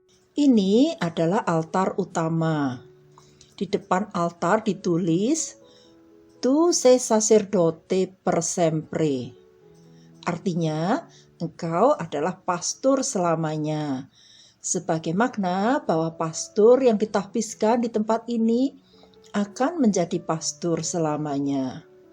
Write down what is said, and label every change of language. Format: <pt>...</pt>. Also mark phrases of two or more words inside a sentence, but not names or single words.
<id>Ini adalah altar utama. Di depan altar ditulis</id> <it>Tu sei sacerdote per sempre.</it> <id>Artinya, engkau adalah pastor selamanya. Sebagai makna bahwa pastor yang ditahbiskan di tempat ini akan menjadi pastor selamanya.</id>